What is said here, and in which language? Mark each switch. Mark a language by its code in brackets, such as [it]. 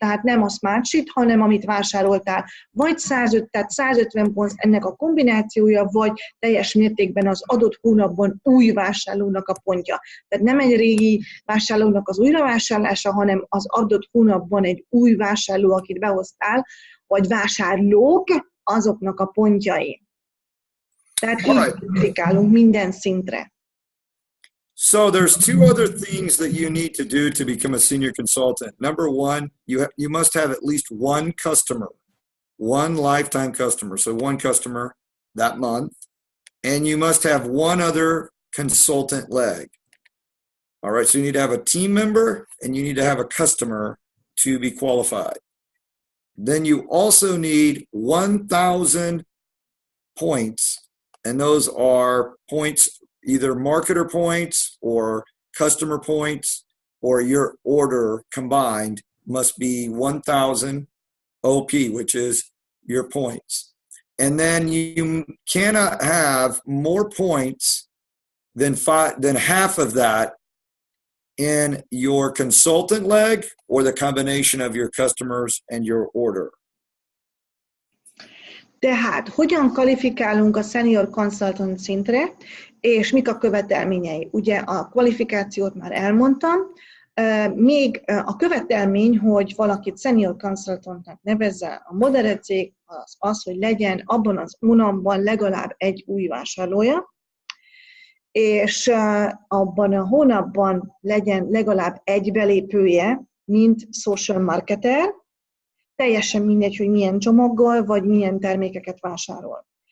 [hu] Tehát nem a smart sheet, hanem amit vásároltál. Vagy 150 pont ennek a kombinációja, vagy teljes mértékben az adott hónapban új vásárlónak a pontja. Tehát nem egy régi vásárlónak az újravásárlása, hanem az adott hónapban egy új vásárló, akit behoztál, vagy vásárlók, azoknak a pontjai. Tehát így applikálunk minden szintre. [en] So there's 2 other things that you need to do to become a senior consultant. Number 1, you must have at least 1 customer, 1 lifetime customer, so 1 customer that month, and you must have 1 other consultant leg. All right, so you need to have a team member and you need to have a customer to be qualified. Then you also need 1,000 points and those are points, either marketer points or customer points, or your order combined must be 1,000 OP, which is your points. And then you cannot have more points than half of that in your consultant leg or the combination of your customers and your order. [hu] Tehát hogyan kvalifikálunk a senior consultant szintre, és mik a követelményei? Ugye a kvalifikációt már elmondtam, még a követelmény, hogy valakit senior consultantnak nevezze a Modere cég, az, hogy legyen abban az hónapban legalább egy új vásárlója, és abban a hónapban legyen legalább egy belépője, mint social marketer, teljesen mindegy, hogy milyen csomaggal, vagy milyen termékeket vásárol.